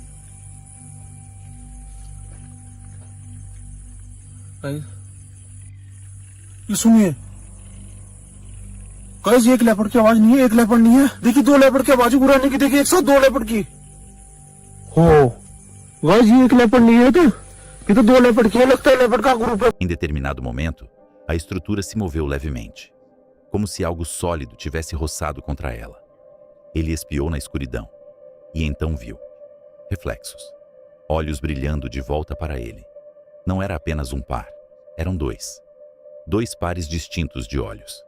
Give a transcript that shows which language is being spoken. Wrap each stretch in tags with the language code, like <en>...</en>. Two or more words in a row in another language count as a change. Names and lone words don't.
<hi>ये सुनिए गाइस एक लेपर्ड की आवाज नहीं है एक लेपर्ड नहीं है देखिए दो लेपर्ड की आवाज गुर्राने की देखिए एक साथ दो लेपर्ड की हो गाइस ये एक लेपर्ड नहीं है तो ये तो दो लेपर्ड की है लगता है लेपर्ड का ग्रुप है.</hi> <pt>Em determinado momento, a estrutura se moveu levemente, como se algo sólido tivesse roçado contra ela. Ele espiou na escuridão e então viu reflexos, olhos brilhando de volta para ele. Não era apenas um par, eram dois. Dois pares distintos de olhos.</pt>